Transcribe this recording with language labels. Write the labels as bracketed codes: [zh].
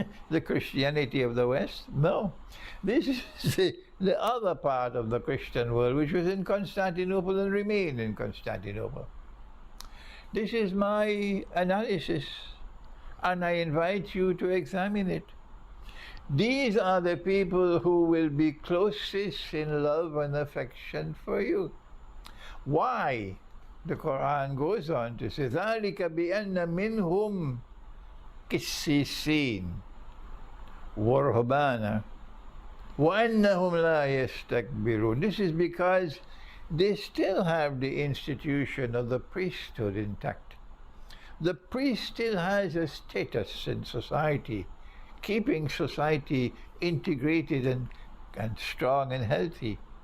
[en] The Christianity of the West? No. This is the other part of the Christian world, which was in Constantinople and remained in Constantinople. This is my analysis, and I invite you to examine it. These are the people who will be closest in love and affection for you. Why? The Quran goes on to say, [ar] ذَلِكَ بِأَنَّ مِنْهُمْ قِسِّسِينَ وَرْهُبَانًا وَأَنَّهُمْ لَا يَسْتَكْبِرُونَ. [en] This is because they still have the institution of the priesthood intact. The priest still has a status in society, keeping society integrated and strong and healthy.